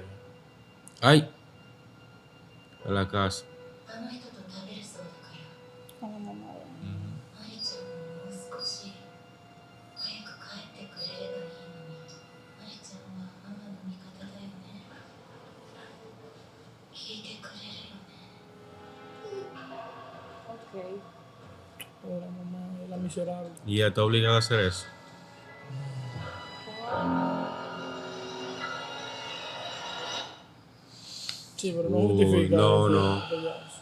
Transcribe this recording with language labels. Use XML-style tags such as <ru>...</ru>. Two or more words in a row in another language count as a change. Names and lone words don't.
<es>Ay. A la casa.</es> <ja>あの人と食べるそうだから。</ja> <es>Con la mamá.</es> <ja>マリちゃんももう少し早く帰ってくれればいいのに。マリちゃんはママの味方だよね。聞いてくれるよね。</ja> <es>Ok. Oh, la mamá, la miserable. Y ella está obligada a hacer eso. Sí, pero no Uy, justifica. no, eso, no. eso ya.</es>